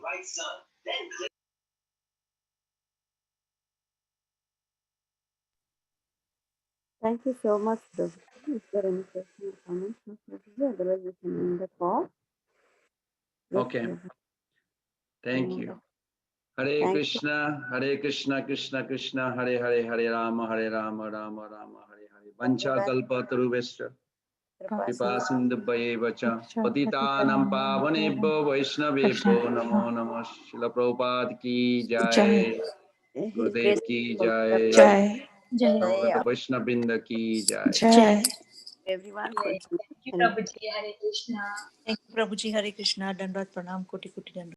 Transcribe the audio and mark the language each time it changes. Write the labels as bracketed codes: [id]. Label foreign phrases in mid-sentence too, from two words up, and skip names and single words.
[en] Thank you so much, Prabhuji. Is there any question or comments from Prabhuji? Otherwise, we can end the call. Yes, Okay. Prabhuji. Thank you. Hare Thank [sa] Krishna, Hare Krishna, Krishna Krishna, Hare Hare, Hare Rama, Rama Rama, Hare Hare. Vancha kalpa tarubhescha, kripa sindhubhye cha, patitanam pavanebhyo vaishnavebhyo namo namah. [hi] Srila Prabhupada ki jai, [en] His Gurudev grace. [hi] ki jai, Jai. Gaurata Vaishnavrinda ki jai. Jai. [en] Everyone for Thank you, joining. Prabhuji. [sa] Hare Krishna. [en] Thank you, Prabhuji. [sa] Hare Krishna. Dandavat Pranam. Koti Koti Dandavat.